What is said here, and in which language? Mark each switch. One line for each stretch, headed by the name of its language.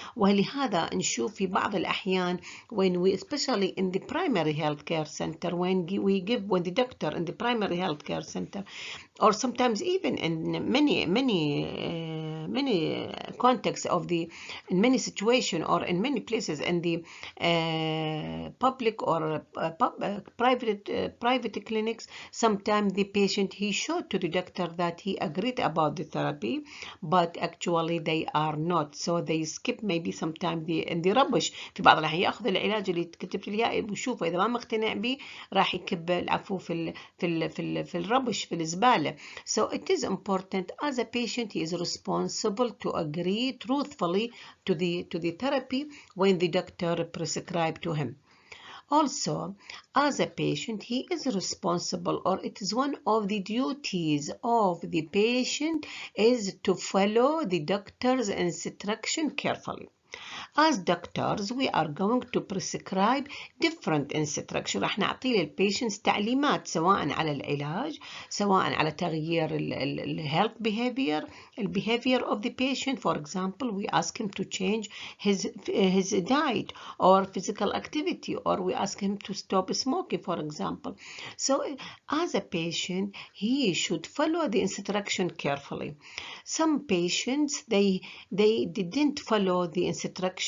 Arabic: ولهذا نشوف في بعض الأحيان
English: when we, especially in the primary health care center, when the doctor in the primary health care center, or sometimes even in many contexts of in many situations or in many places in the public or private clinics, sometimes the patient he showed to the doctor that he agreed about the therapy, but actually they are not. So they skip maybe sometimes in the rubbish.
Arabic: في بعض الأحيان يأخذ العلاج اللي كتبت له إياه ويشوفه، إذا ما مقتنع به راح يكب العفو في الربش في الزبالة.
English: So it is important as a patient he is responsible to agree truthfully to the therapy when the doctor prescribed to him. Also, as a patient, he is responsible, or it is one of the duties of the patient is to follow the doctor's instruction carefully. As doctors, we are going to prescribe different instructions.
Arabic: راح نعطي للبيشنتس تعليمات سواء على العلاج، سواء على تغيير
English: health behavior of the patient. For example, we ask him to change his diet or physical activity, or we ask him to stop smoking, for example. So as a patient, he should follow the instruction carefully. Some patients, they didn't follow the instruction